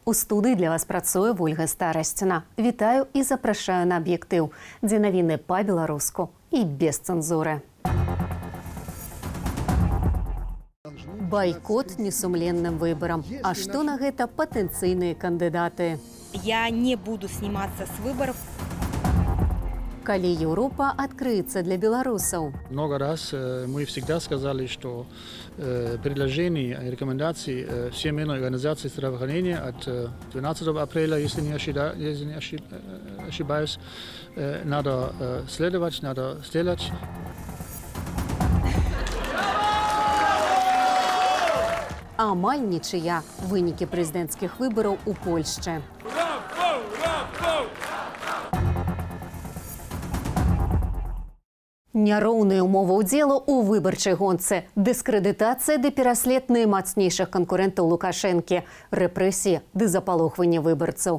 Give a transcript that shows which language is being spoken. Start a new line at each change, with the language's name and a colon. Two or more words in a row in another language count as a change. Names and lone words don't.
Belarusian: У студыі для вас працуе Вольга Старасціна. Вітаю і запрашаю на аб'ектыў, дзе навіны па-беларуску і без цэнзуры. Байкот несумленным выборам. А што на гэта патэнцыйныя кандыдаты?
Russian: Я не буду сниматься с выборов. Калі Европа открыется для белорусов? Много раз мы всегда сказали, что предложений и рекомендаций Всемирной организации здравоохранения от 12 апреля, если не ошибаюсь, надо следовать, надо сделать.
Belarusian: Амаль нічыя. Вынікі прэзідэнцкіх выбараў у Польшчы. Няроўныя ўмовы ўдзелу ў выбарчай гонцы, дыскрэдытацыя ды пераслед наймацнейшых канкурэнтаў Лукашэнкі, рэпрэсіі ды запалохванне выбарцаў.